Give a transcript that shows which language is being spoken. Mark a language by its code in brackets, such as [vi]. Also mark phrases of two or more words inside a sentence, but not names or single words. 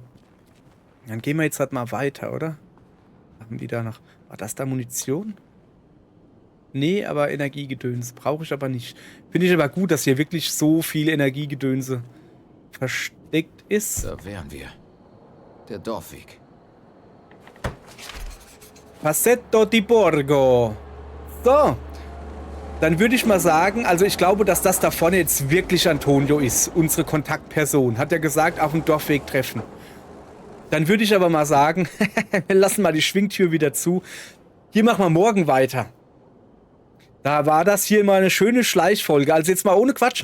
[de] Dann gehen wir jetzt halt mal weiter, oder? Haben die da noch... War das da Munition? Nee, aber Energiegedöns. Brauche ich aber nicht. Finde ich aber gut, dass hier wirklich so viel Energiegedönse versteckt ist. Da wären wir. Der Dorfweg. Passetto di Borgo. So. Dann würde ich mal sagen, also ich glaube, dass das da vorne jetzt wirklich Antonio ist. Unsere Kontaktperson. Hat er gesagt, auf dem Dorfweg treffen. Dann würde ich aber mal sagen, wir lassen mal die Schwingtür wieder zu. Hier machen wir morgen weiter. Da war das hier mal eine schöne Schleichfolge. Also jetzt mal ohne Quatsch.